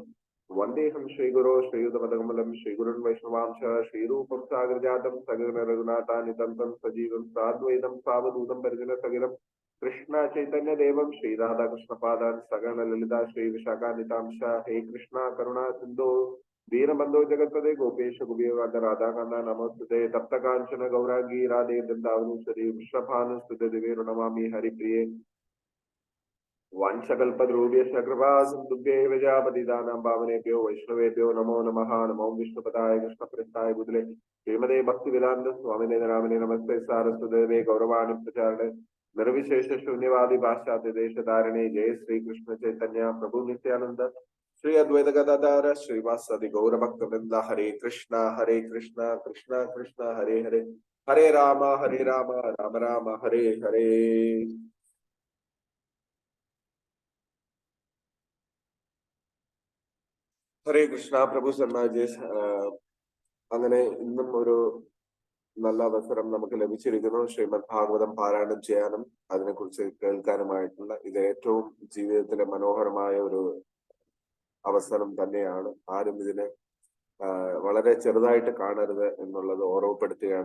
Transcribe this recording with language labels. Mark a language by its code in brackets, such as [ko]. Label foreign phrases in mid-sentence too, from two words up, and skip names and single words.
[sa] വന്ദേഹം ശ്രീഗുരോ ശ്രീയുതപദകമലം ശ്രീഗുരുൻ വൈഷ്ണവാംശ ശ്രീരൂപം സാഗരജാതം സഗര രഘുനാഥാനിതം സജീവം സാദ്വൈതം സാവധൂതം പരിജന സകിലം കൃഷ്ണ ചൈതന്യദേവം ശ്രീരാധാകൃഷ്ണപാദാൻ സഗണ ലളിതാ ശ്രീ വിശാഖാനിതാംശ. ഹേ കൃഷ്ണ കരുണാ സിന്ധോ ദീനബന്ധോ ജഗത്പദേ ഗോപേശ ഗുബിയോഗാധ രാധാകാന്ത നമസ്തുതേ. തപ്തകാഞ്ചന ഗൗരാംഗീ രാധേ വൃന്ദാവനേശ്വരി വൃഷഭാനുസ്തുതേ ദിവേ നമാമി ഹരിപ്രിയേ. വംശകൽപദ്രൂപ്യശ്ച കൃപാ സിന്ധുഭ്യേവ പതിതാനാം പാവനേഭ്യോ വൈഷ്ണവേഭ്യോ നമോ നമഃ. നമോ വിഷ്ണുപദായ കൃഷ്ണപ്രസ്ഥായ ബുധലേ ശ്രീമതേ ഭക്തിവേദാന്ത സ്വാമിനേ നാമിനേ. നമസ്തേ സാരസ്വതേ ഗൗരവാണി പ്രചാരണേ നിർവിശേഷ ശൂന്യവാദി പാശ്ചാത്യ ദേശധാരണേ. ജയ ശ്രീകൃഷ്ണ ചൈതന്യ പ്രഭു നിത്യാനന്ദ ശ്രീ അദ്വൈത ഗദാധര ശ്രീവാസദി ഗൗരഭക്തവൃന്ദ. ഹരേ കൃഷ്ണ കൃഷ്ണ കൃഷ്ണ ഹരേ ഹരേ. ഹരേ രാമ രാമ രാമ ഹരേ ഹരേ. हरे कृष्णा. [ml] प्रभु शर्मा जी അങ്ങനെ ഇന്നും ഒരു നല്ല അവസരം നമുക്ക് ലഭിച്ചിരിക്കുന്നു. ശ്രീമദ് ഭാഗവതം പാരായണം ചെയ്യാനും അതിനെക്കുറിച്ച് കേൾക്കാനുമായിട്ടുള്ള ഇത് ഏറ്റവും ജീവിതത്തിലെ മനോഹരമായ ഒരു അവസരം തന്നെയാണ്. ആരും ഇതിനെ വളരെ ചെറുതായിട്ട് കാണരുത് എന്നുള്ളത് ഓർമ്മപ്പെടുത്തുകയാണ്.